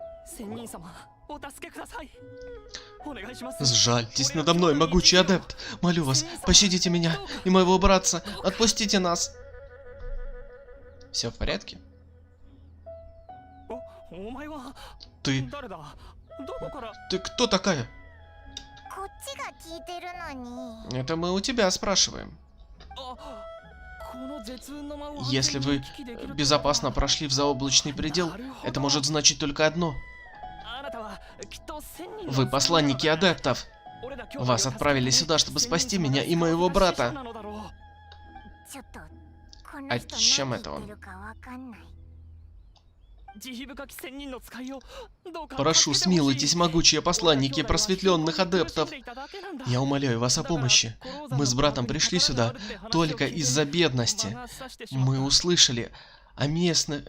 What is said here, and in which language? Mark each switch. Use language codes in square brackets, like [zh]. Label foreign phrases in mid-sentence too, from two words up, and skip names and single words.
[ru] Сжальтесь надо мной, могучий адепт. Молю вас, пощадите меня и моего братца. Отпустите нас. Все в порядке? Ты... Ты кто такая? [ja] こっちが聞いてるのに。 [ru] Это мы у тебя спрашиваем. Если вы безопасно прошли в заоблачный предел, это может значить только одно. Вы посланники адептов. Вас отправили сюда, чтобы спасти меня и моего брата. [ja] ちょっとこの [ru] А [ja] 人 [ru] чем [ja] 何 [ru] это [ja] 言っ [ru] он? [ja] てるかわかんない。 [ru] Прошу, смилуйтесь, могучие посланники просветленных адептов. Я умоляю вас о помощи. Мы с братом пришли сюда только из-за бедности. Мы услышали о местных...